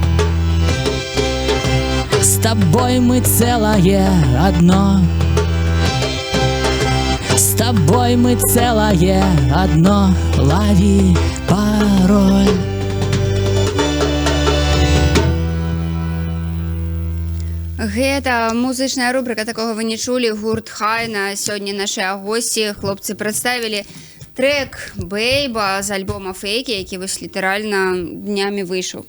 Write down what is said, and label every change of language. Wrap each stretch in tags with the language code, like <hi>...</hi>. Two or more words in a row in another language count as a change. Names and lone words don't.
<ru>С тобой мы целое одно. С тобой мы целое одно. Лови пароль.</ru> <be>Гэта музычная рубрика «Такога вы не чулі», гурт Хайна. Сёння нашыя госці, хлопцы, прадставілі трек «Бэйба» з альбома «Фейкі», які вось літаральна днямі выйшаў.</be>